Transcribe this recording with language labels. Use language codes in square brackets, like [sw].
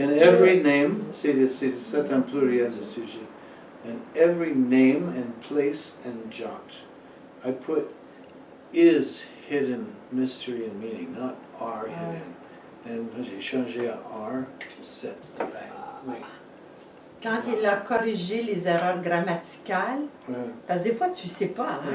[en] In every name, [fr] c'est un pluriel de sujet. [en] In every name and place and jot, I put is hidden mystery and meaning, not are hidden. [fr] Et j'ai changé à are, c'est bang. Oui. quand il a corrigé les erreurs grammaticales, Ouais. parce que des fois tu ne sais pas, hein,